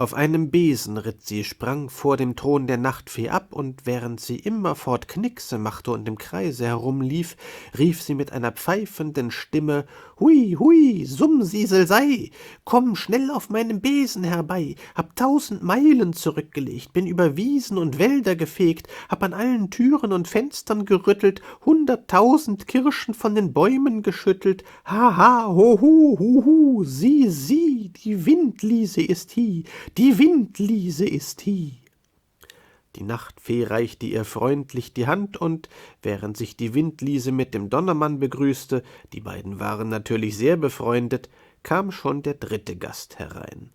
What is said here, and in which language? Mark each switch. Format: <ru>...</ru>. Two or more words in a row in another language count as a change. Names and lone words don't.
<de>Auf einem Besen ritt sie, sprang vor dem Thron der Nachtfee ab, und während sie immerfort Knickse machte und im Kreise herumlief, rief sie mit einer pfeifenden Stimme: »Hui, hui, Sumsisel sei! Komm schnell auf meinem Besen herbei! Hab 1000 Meilen zurückgelegt, bin über Wiesen und Wälder gefegt, hab an allen Türen und Fenstern gerüttelt, 100.000 Kirschen von den Bäumen geschüttelt. Ha, ha, ho, hu, hu, hu, sieh, die Windliese ist hie, die Windliese ist hie.« Die Nachtfee reichte ihr freundlich die Hand, und während sich die Windliese mit dem Donnermann begrüßte, die beiden waren natürlich sehr befreundet, kam schon der dritte Gast herein.</de>